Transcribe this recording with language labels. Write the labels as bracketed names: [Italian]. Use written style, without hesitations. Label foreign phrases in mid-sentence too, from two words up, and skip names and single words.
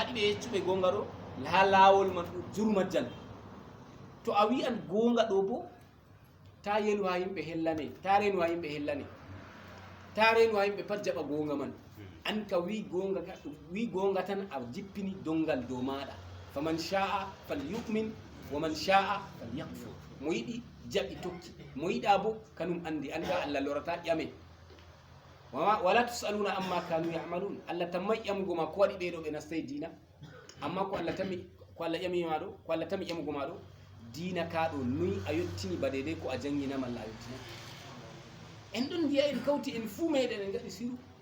[Fula] ɓe yeccuɓe gonga ɗo ha laawol man ɗo jurmajjan to a wi'an gonga ɗo bo ta yelu ha yimɓe hellane ta renu ha yimɓe hellane ta renu ha yimɓe pat jaɓa gonga man an ka wi gonga tan a jippini dongal dow maɗa [Arabic] فمن شاء فليؤمن ومن شاء [Fula] falyakfur mo yiɗi jaɓi tokki mo yiɗa bo kanum andi anda allah lorata ƴame wala tusaluna amma kanu yamalun allah tammay ƴamugo ma ko waɗi ɓeɗo ɓe nastay dina amma ko allah ƴamima ɗo ko allah tami ƴamugo ma ɗo dina ka ɗo noyi a yettini ba dedei ko a jangina malla a yettina en ɗon mbiya en kawti en fuu meɗen en gaɗi siru